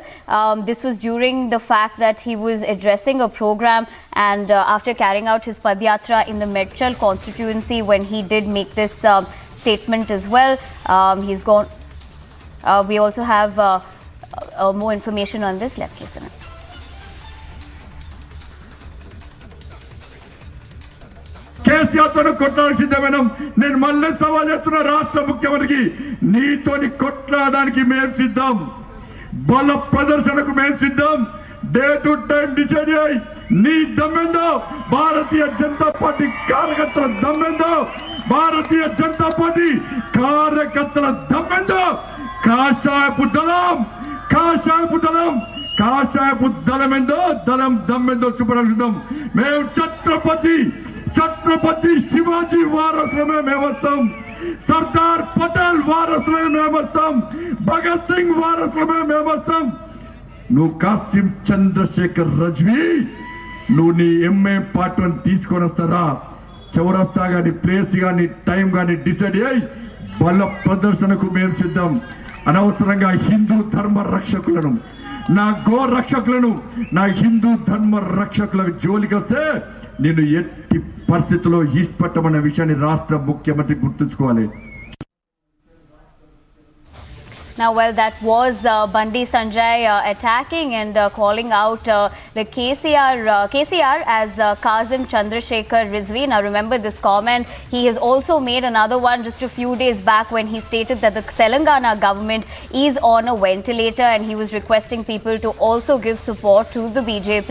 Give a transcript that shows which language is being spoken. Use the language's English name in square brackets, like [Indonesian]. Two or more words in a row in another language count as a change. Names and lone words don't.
[English] This was during the fact that he was addressing a program, and after carrying out his Padyatra in the Medchal constituency, when he did make this statement as well. He's gone. We also have more information on this. Let's listen. [Telugu] కేసీఆర్తో కొట్లాడాల్సిందే మేడం. నేను మళ్ళీ సవాల్ చేస్తున్న రాష్ట్ర ముఖ్యమంత్రికి, నీతోని కొట్లాడడానికి మేము సిద్ధం, బల ప్రదర్శనకు మేము సిద్ధం. [English] day to time decide [Telugu] అయ్యి నీ దమ్మెందో, భారతీయ జనతా పార్టీ కార్యకర్తల దమ్మెందో, భారతీయ జనతా పార్టీ కార్యకర్తల దమ్మెందో, కాషాయపు దళం, కాషాయపు దళం, కాషాయపు దళమెందో, దళం దమ్మెందో చూపడం. మేము छत्रपति शिवाजी वारसुलमे మేము వస్తాం, సర్దార్ పటేల్ వారసులమే మేము వస్తాం, భగత్ సింగ్ వారసులమే మేము వస్తాం. నువ్వు కాసిం చంద్రశేఖర్ రజ్వీ, నువ్వు నీ ఎంఏ పార్ట్ 1 తీసుకొని వస్తారా? చౌరస్తా గాని, ప్లేస్ గాని, టైం గాని డిసైడ్ అయ్యి బల ప్రదర్శనకు మేము సిద్ధం. అనవసరంగా హిందూ ధర్మ రక్షకులను, నా గో రక్షకులను, నా హిందూ ధర్మ రక్షకులకు జోలికి వస్తే నేను ఎట్టి పరిస్థితుల్లో ఈస్పట్టమన్న విషయాన్ని రాష్ట్ర ముఖ్యమంత్రి గుర్తుంచుకోవాలి. [English] Now, well, that was Bandi Sanjay attacking and calling out the KCR as Kazim Chandrasekhar Rizvi. Now, remember this comment. He has also made another one just a few days back when he stated that the Telangana government is on a ventilator, and he was requesting people to also give support to the BJP.